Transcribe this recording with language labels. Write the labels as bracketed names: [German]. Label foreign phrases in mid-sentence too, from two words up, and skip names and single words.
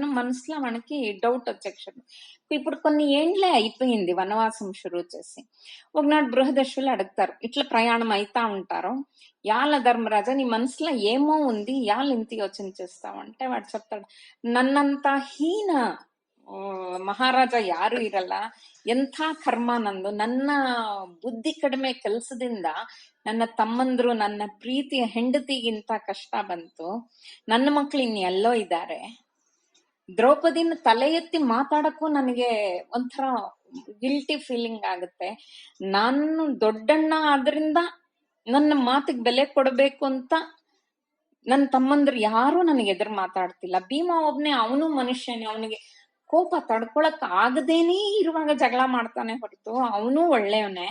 [Telugu] మనసులో మనకి డౌట్ వచ్చేక్షడు. ఇప్పుడు కొన్ని ఏండ్లే అయిపోయింది వనవాసం షురూ చేసి. ఒకనాడు బృహదర్శులు అడుగుతారు, ఇట్లా ప్రయాణం అయితా ఉంటారు, యాల ధర్మరాజా నీ మనసులో ఏమో ఉంది, యాల ఇంత యోచన చేస్తావు అంటే వాడు చెప్తాడు, నన్నంత హీన [Kannada] ಮಹಾರಾಜ ಯಾರು ಇರಲ್ಲ, ಎಂಥ ಕರ್ಮ ನಂದು, ನನ್ನ ಬುದ್ಧಿ ಕಡಿಮೆ ಕೆಲಸದಿಂದ ನನ್ನ ತಮ್ಮಂದ್ರು ನನ್ನ ಪ್ರೀತಿಯ ಹೆಂಡತಿಗಿಂತ ಕಷ್ಟ ಬಂತು, ನನ್ನ ಮಕ್ಳು ಇನ್ನೆಲ್ಲೋ ಇದ್ದಾರೆ, ದ್ರೌಪದಿನ ತಲೆ ಎತ್ತಿ ಮಾತಾಡಕ್ಕೂ ನನಗೆ ಒಂಥರ [English] guilty feeling [Kannada] ಆಗುತ್ತೆ, ನಾನು ದೊಡ್ಡಣ್ಣ ಆದ್ರಿಂದ ನನ್ನ ಮಾತಿಗೆ ಬೆಲೆ ಕೊಡಬೇಕು ಅಂತ ನನ್ನ ತಮ್ಮಂದ್ರು ಯಾರು ನನಗೆ ಎದುರು ಮಾತಾಡ್ತಿಲ್ಲ, ಭೀಮ ಒಬ್ನೇ, ಅವನು ಮನುಷ್ಯನೇ, ಅವನಿಗೆ ಕೋಪ ತಡ್ಕೊಳಕ್ ಆಗದೇನೆ ಇರುವಾಗ ಜಗಳ ಮಾಡ್ತಾನೆ ಹೊರತು ಅವನು ಒಳ್ಳೆಯವನೇ.